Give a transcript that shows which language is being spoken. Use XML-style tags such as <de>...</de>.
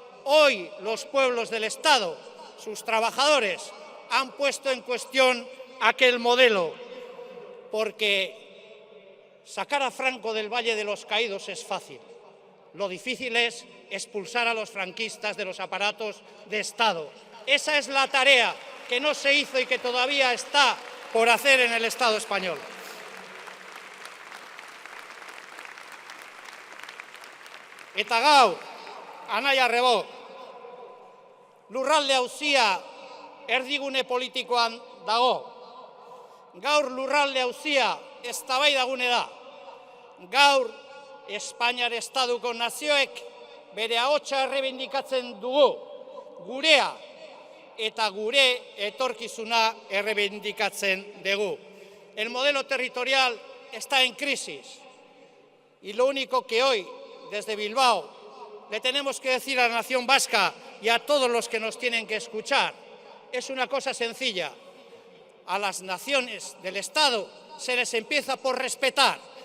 <es>Hoy los pueblos del Estado, sus trabajadores, han puesto en cuestión aquel modelo, porque sacar a Franco del Valle de los Caídos es fácil. Lo difícil es expulsar a los franquistas de los aparatos de Estado. Esa es la tarea que no se hizo y que todavía está por hacer en el Estado español.</es> <eu>Eta gaur, anaia arrebo, lurralde auzia erdigune politikoan dago. Gaur lurralde auzia eztabaidagune da. Gaur Espainiar Estaduko nazioek bere ahotsa errebindikatzen dugu, gurea eta gure etorkizuna errebindikatzen dugu.</eu> <es>El modelo territorial está en crisis y lo único que hoy, desde Bilbao, le tenemos que decir a la nación vasca y a todos los que nos tienen que escuchar, es una cosa sencilla. A las naciones del Estado se les empieza por respetar.</es>